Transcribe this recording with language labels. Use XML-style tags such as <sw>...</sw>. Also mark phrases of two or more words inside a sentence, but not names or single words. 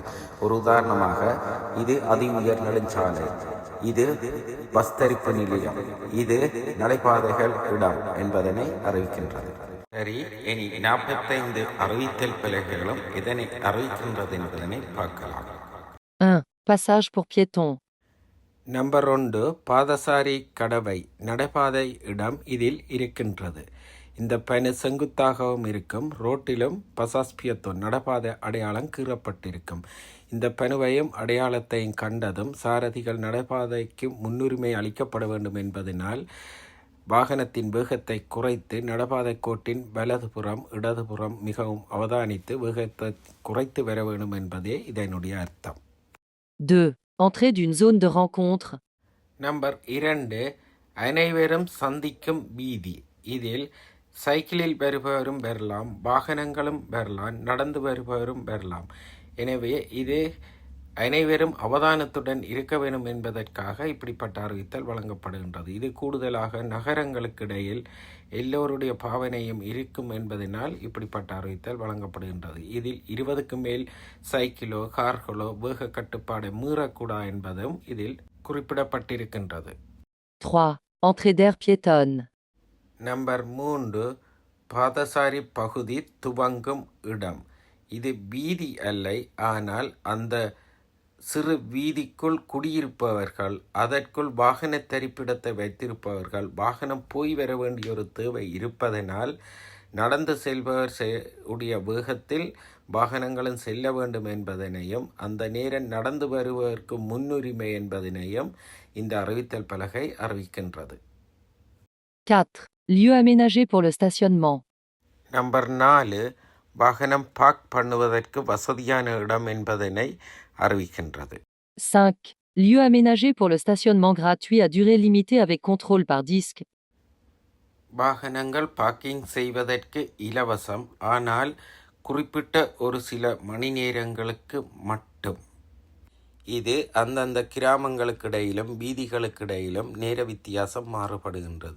<ta>ஒரு உதாரணமாக இது அதி உயர் நெடுஞ்சாலை, இது பஸ் தரிப்பு நிலையம், இது நடைபாதைகள் இடம் என்பதனை அறிவிக்கின்றது. சரி, இனி 45 அறிவித்தல் பலகைகளும் இதனை அறிவிக்கின்றது என்பதனை பார்க்கலாம். 1.</ta> <fr>Passage pour piétons.</fr> <ta>நம்பர் 1 பாதசாரி கடவை நடைபாதை இடம் இதில் இருக்கின்றது. இந்த பனு செங்குத்தாகவும் இருக்கும். ரோட்டிலும்</ta> <fr>passage piétons</fr> <ta>நடைபாதை அடையாளம் கீறப்பட்டிருக்கும். இந்த பனுவையும் அடையாளத்தையும் கண்டதும் சாரதிகள் நடைபாதைக்கு முன்னுரிமை அளிக்கப்பட வேண்டும் என்பதனால் வாகனத்தின் வேகத்தை குறைத்து நடைபாதை கோட்டின் வலதுபுறம் இடதுபுறம் மிகவும் அவதானித்து வேகத்தை குறைத்து வர வேண்டும் என்பதே இதனுடைய அர்த்தம். 2.</ta> <fr>Entrée d'une zone de rencontre.</fr> <ta>நம்பர் 2 அனைவரும் சந்திக்கும் வீதி. இதில் சைக்கிளில் வருபவரும் வரலாம், வாகனங்களும் வரலாம், நடந்து வருபவரும் வரலாம். எனவே இது அனைவரும் அவதானத்துடன் இருக்க வேண்டும் என்பதற்காக இப்படிப்பட்ட அறிவித்தல் வழங்கப்படுகின்றது. இது கூடுதலாக நகரங்களுக்கு இடையில் எல்லோருடைய பாவனையும் இருக்கும் என்பதனால் இப்படிப்பட்ட அறிவித்தல் வழங்கப்படுகின்றது. இதில் 20க்கு மேல் சைக்கிளோ கார்களோ வேக கட்டுப்பாடை மீறக்கூடா என்பதும் இதில் குறிப்பிடப்பட்டிருக்கின்றது. 3.</ta> <fr>Entrée d'air piétonne.</fr> <ta>நம்பர் 3 பாதசாரி பகுதி துவங்கும் இடம். இது வீதி அல்ல, ஆனால் அந்த சிறு வீதிக்குள் குடியிருப்பவர்கள், அதற்குள் வாகன தரிப்பிடத்தை வைத்திருப்பவர்கள், வாகனம் போய் வர வேண்டிய ஒரு தேவை இருப்பதனால் நடந்து செல்பவர் உடைய வேகத்தில் வாகனங்களும் செல்ல வேண்டும் என்பதனையும் அந்த நேரம் நடந்து வருவதற்கு முன்னுரிமை என்பதனையும் இந்த அறிவித்தல் பலகை அறிவிக்கின்றது. 4.</ta> <fr>Lieu aménagé pour le stationnement.</fr> <ta>நம்பர் 4 வாகனம் பார்க் பண்ணுவதற்கு வசதியான இடம் என்பதனை அறிவிக்கின்றது. 5.</ta> <fr>Lieu aménagé pour le stationnement gratuit à durée limitée avec contrôle par disque.</fr> <ta>வாகனங்கள் பார்க்கிங் செய்வதற்கு இலவசம், ஆனால் குறிப்பிட்ட ஒரு சில மணி நேரங்களுக்கு மட்டும். இது அந்தந்த கிராமங்களுக்கிடையிலும் வீதிகளுக்கிடையிலும் நேர வித்தியாசம் மாறுபடுகின்றது.</ta>